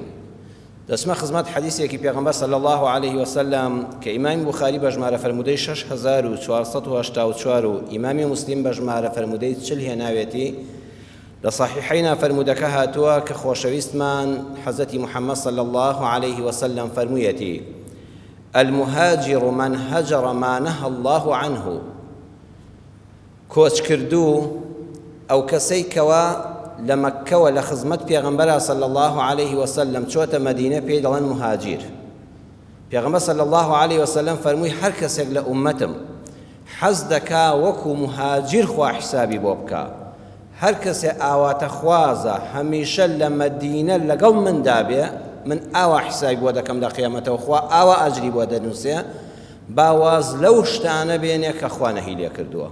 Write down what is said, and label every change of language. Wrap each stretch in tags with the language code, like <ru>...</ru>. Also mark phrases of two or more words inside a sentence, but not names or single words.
<ckb>دەچمە خزمەت حەدیثێکی پێغەمبەر</ckb> <ar>صلی الله عليه وسلم</ar> <ckb>کە ئیمامی بوخاری بە ژمارە فەرموودەی 6484 و ئیمامی موسلیم بە ژمارە فەرموودەی 40 هێناوێتی. لە صحیحەینا فەرموودەکە هاتووە کە خۆشەویستمان حەزەتی محەممەد</ckb> <ar>صلی الله عليه وسلم</ar> <ckb>فەرموویەتی:</ckb> <ar>المهاجر من هجر ما نهى الله عنه.</ar> <ckb>کۆچ کردوو ئەو کەسەی کەوا لە مەککەوە لە خزمەت پێغەمبەرە</ckb> <ar>صلی الله عليه وسلم</ar> <ckb>چۆتە مەدینە پێی دەڵێن مهاجر. پێغەمبەر</ckb> <ar>صلی الله عليه وسلم</ar> <ckb>فەرمووی هەر کەسێک لە ئومەتم حەز دەکا وەکو مهاجر خوا حسابی بۆ بکە، هەر کەسێ ئاواتە خوازە هەمیشە لە مەدینە لەگەڵ مندا بێ، من ئاوا حسابی بۆ دەکەم لە قیامەتەوە، خوا ئاوا ئەجری بۆ دەنووسێ، باواز لەو شتانە بێنێ کە خوا نەهی لێ کردووە.</ckb>